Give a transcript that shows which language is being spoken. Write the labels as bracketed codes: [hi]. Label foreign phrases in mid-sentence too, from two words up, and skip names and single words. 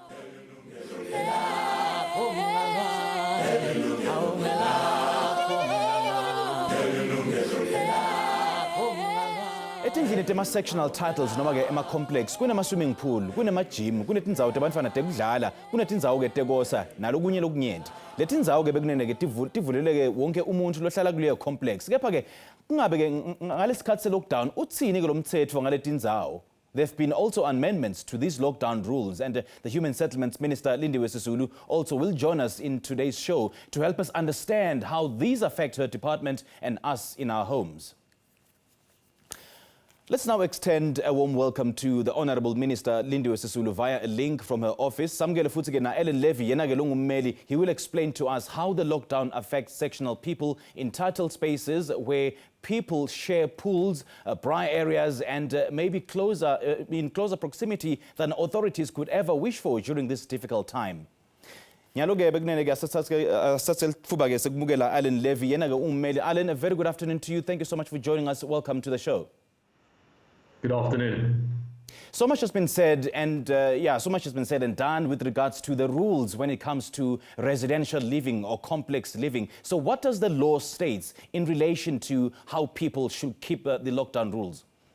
[ss] Etindlini tema- [en] sectional titles [ss] noma ke ema-complex kunema- [en] swimming pool, [ss] kunema-gym, kunetindzawo tabantfwana tekudlala, kunetindzawo ke tekosa nalokunye lokunyenti. Letindzawo ke bekunene ke tivulele ke wonke umuntu lohlala kuleyo complex. Kepha ke kungabe ke ngalesikhathi se-lockdown utsini ke lo mthetho ngaletindzawo. [en] There have been also amendments to these lockdown rules, and the Human Settlements Minister Lindiwe also will join us in today's show to help us understand how these affect her department and us in our homes. Let's now extend a warm welcome to the Honourable Minister Lindiwe via a link from her office. [ss] Samgele futhi ke na Ellen Levy yena ke lungummeli. [en] He will explain to us how the lockdown affects sectional people in titled spaces where people share pools, braai areas, and maybe in closer proximity than authorities could ever wish for during this difficult time. [ss] Nyalo ke bekunene ke asatse fuba ke sekumukela Ellen Levy yena ke ungummeli. [en] Ellen, a very good afternoon to you. Thank you so much for joining us. Welcome to the show. Good afternoon. So much has been said and done with regards to the rules when it comes to residential living or complex living. So what does the law state in relation to how people should keep the lockdown rules?